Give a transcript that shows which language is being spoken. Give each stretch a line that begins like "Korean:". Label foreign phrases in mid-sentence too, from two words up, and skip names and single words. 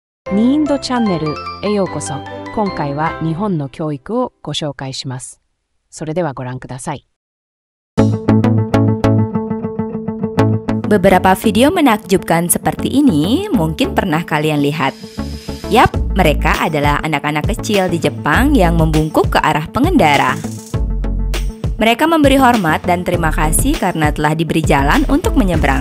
Japanese: ニインドチャンネルへようこそ。今回は日本の教育をご紹介します。それではご覧ください。
Indonesian: Beberapa video menakjubkan seperti ini mungkin pernah kalian lihat. Yap, mereka adalah anak-anak kecil di Jepang yang membungkuk ke arah pengendara. Mereka memberi hormat dan terima kasih karena telah diberi jalan untuk menyeberang.